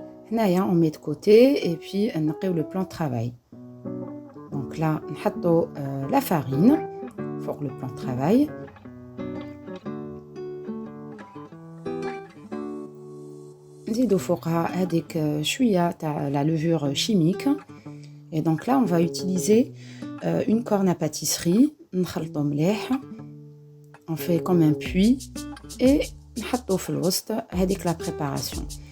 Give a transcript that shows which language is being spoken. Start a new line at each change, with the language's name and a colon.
Arabic: هنايا
French: on met de côté et puis
Arabic: نقيو
French: le plan de travail. Donc là
Arabic: نحطو
French: la farine pour le plan de travail.
Arabic: نزيدو فوقها هذيك شوية تاع
French: la levure chimique. Et donc là on va utiliser une corne à pâtisserie.
Arabic: نخلطو مليح.
French: On fait comme un puits et
Arabic: نحطو في الوسط هذيك
French: la préparation.